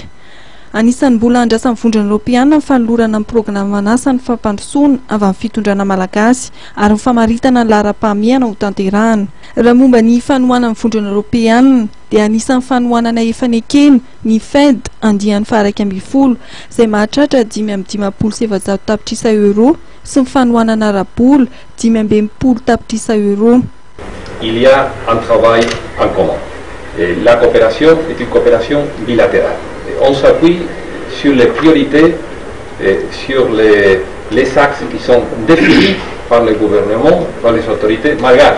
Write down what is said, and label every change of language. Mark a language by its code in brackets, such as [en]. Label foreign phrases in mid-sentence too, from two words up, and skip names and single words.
[mg] Anisan'ny mbola andrasan'ny vondrona Europeana ny fanolorana amin'ny programana asa ny fampandrosoana avy amin'ny fitondrana malagasy ary ny famaritana ny laharam-pahamehana ho tanterahana. Raha momba ny fanohanana amin'ny vondrona Europeana dia anisan'ny fanohanana efa nekeny ny FED andian'ny faha 120 izay mahatratra 5,700 tapitrisa euro sy ny fanohanana arabola 5,20 tapitrisa euro. [fr] Il y a un travail en commun. La coopération est une coopération bilatérale. On s'appuie sur les priorités et sur les axes qui sont définis par le gouvernement, par les autorités malgaches.